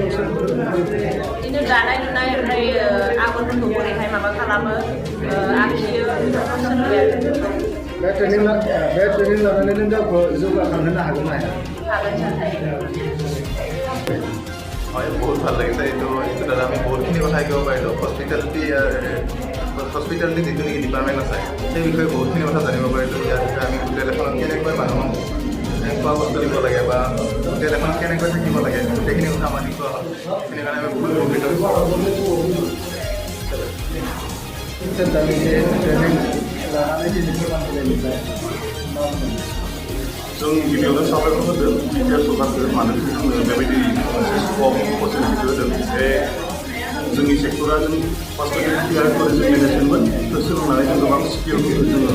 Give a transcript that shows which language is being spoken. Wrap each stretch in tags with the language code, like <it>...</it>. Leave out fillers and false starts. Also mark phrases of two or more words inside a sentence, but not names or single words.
<brx>बिदिनो दानाय लुनाय ओमफ्राय आगरफोरखौ बोरैहाय माबा खालामो आखियो सोलोंबाय बे ट्रेनिं लानानै नों गावखौ जौगाखांहोनो हागोन ना हागोन</brx> <as>बहुत ভাল লাগিছে এইটো দ্বাৰা আমি বহুতখিনি কথা শিকিব পাৰিলোঁ হস্পিটেলিটি যিটো নেকি ডিপাৰ্টমেণ্ট আছে সেই বিষয়ে বহুতখিনি কথা জানিব পাৰিলোঁ ইয়াৰ বিষয়ে আমি হোটেল এখনত কেনেকৈ মানুহক খোৱা বস্তু দিব লাগে বা হোটেল এখনত কেনেকৈ থাকিব লাগে গোটেইখিনি কথা আমাৰ শিকোৱা হ'ল সেইকাৰণে আমি বহুত উপকৃত</as> <brx>जों गिबियावनो साबायखर होदों बिटिआर सरकारखौ मानोना जोंनो बेबायदि मोनसे</brx> <en>scope opportunity</en> <brx>होदों बे जोंनि सेक्टरा जों हस्पिटेलिटि आरो टुरिजम मेनेजमेन्टमोन बेखौ सोलोंनानै जों गोबां स्किलफोरखौ जोङो</brx>